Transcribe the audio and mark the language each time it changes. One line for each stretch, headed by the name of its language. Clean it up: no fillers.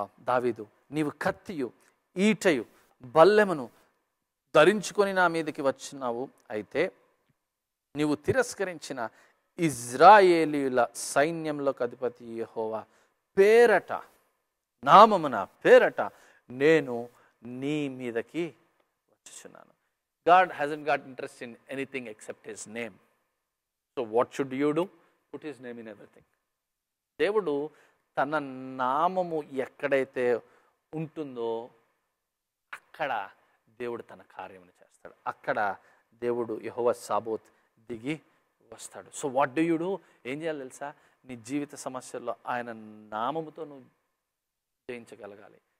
Telugu: దావీదు, నీవు కత్తియు ఈటయు బల్లెమును ధరించుకొని నా మీదకి వచ్చినావు, అయితే నీవు తిరస్కరించిన ఇజ్రాయేలీయుల సైన్యంలోకి అధిపతి యెహోవా పేరట, నామమున పేరట నేను నీ మీదకి వచ్చుచున్నాను.
English: God hasn't got interest in anything except his name. So what should you do? Put his name in everything.
Telugu: దేవుడు తన నామము ఎక్కడైతే ఉంటుందో అక్కడ దేవుడు తన కార్యమును చేస్తాడు. అక్కడ దేవుడు యెహోవా సాబోత్ దిగి వస్తాడు.
English: So what do you do?
Telugu: ఏం చేయాలి తెలుసా? నీ జీవిత సమస్యల్లో ఆయన నామముతో నువ్వు జయించగలగాలి.